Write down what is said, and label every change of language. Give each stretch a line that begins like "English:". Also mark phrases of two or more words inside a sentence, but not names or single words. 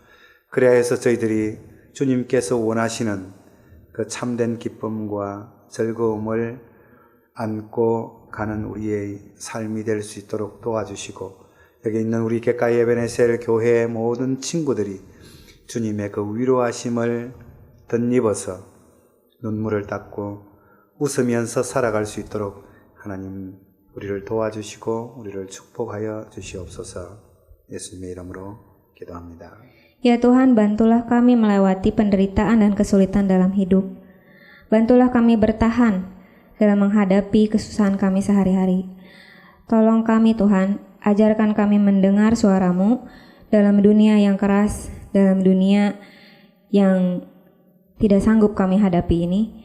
Korean: 그래야 해서 저희들이 주님께서 원하시는 그 참된 기쁨과 즐거움을 안고 가는 우리의 삶이 될 수 있도록 도와주시고 여기 있는 우리 객가 예배네셀 교회의 모든 친구들이 주님의 그 위로하심을 덧입어서 눈물을 닦고 웃으면서 살아갈 수 있도록 하나님 우리를 도와주시고 우리를 축복하여 주시옵소서. 예수님의 이름으로 기도합니다.
Indonesian: Ya Tuhan, bantulah kami melewati penderitaan dan kesulitan dalam hidup. Bantulah kami bertahan dalam menghadapi kesusahan kami sehari-hari. Tolong kami Tuhan, ajarkan kami mendengar suara-Mu dalam dunia yang keras, dalam dunia yang tidak sanggup kami hadapi ini.